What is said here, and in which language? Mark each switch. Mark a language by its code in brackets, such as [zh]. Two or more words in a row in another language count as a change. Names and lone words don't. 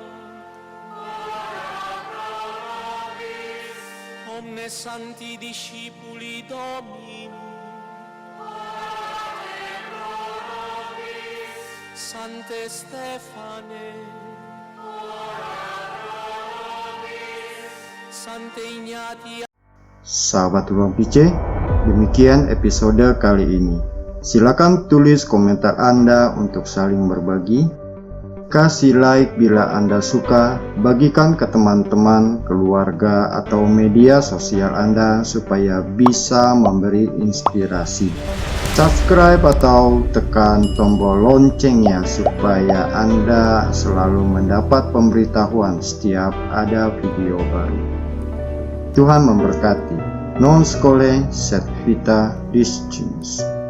[la] omnes santi discipuli Domini, Sante Stefane, Sante Ignatia. [id] Sahabat Ruang PC, demikian episode kali ini. Silakan tulis komentar Anda untuk saling berbagi. Kasih like bila Anda suka, bagikan ke teman-teman, keluarga, atau media sosial Anda supaya bisa memberi inspirasi. Subscribe atau tekan tombol loncengnya supaya Anda selalu mendapat pemberitahuan setiap ada video baru. Tuhan memberkati. [la] Non scole sed vita discimus.